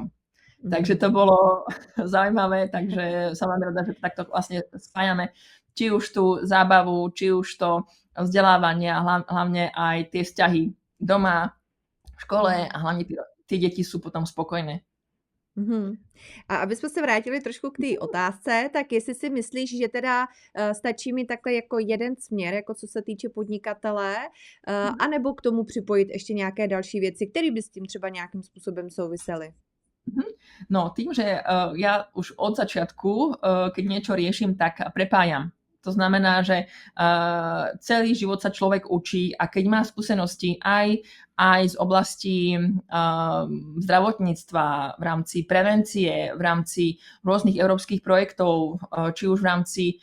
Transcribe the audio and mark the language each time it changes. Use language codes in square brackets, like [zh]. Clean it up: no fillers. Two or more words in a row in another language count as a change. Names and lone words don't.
[sk] Takže to bolo zaujímavé, takže som vám rada, že takto vlastne spájame či už tú zábavu, či už to vzdelávanie a hlavne aj tie vzťahy doma, v škole a hlavne tie deti sú potom spokojné. [cs] A aby jsme se vrátili trošku k té otázce, tak jestli si myslíš, že teda stačí mi takhle jako jeden směr, jako co se týče podnikatele, anebo k tomu připojit ještě nějaké další věci, které by s tím třeba nějakým způsobem souvisely? [sk] No, tým, že ja už od začiatku, keď niečo riešim, tak prepájam. To znamená, že celý život sa človek učí a keď má skúsenosti aj z oblasti zdravotníctva, v rámci prevencie, v rámci rôznych európskych projektov, či už v rámci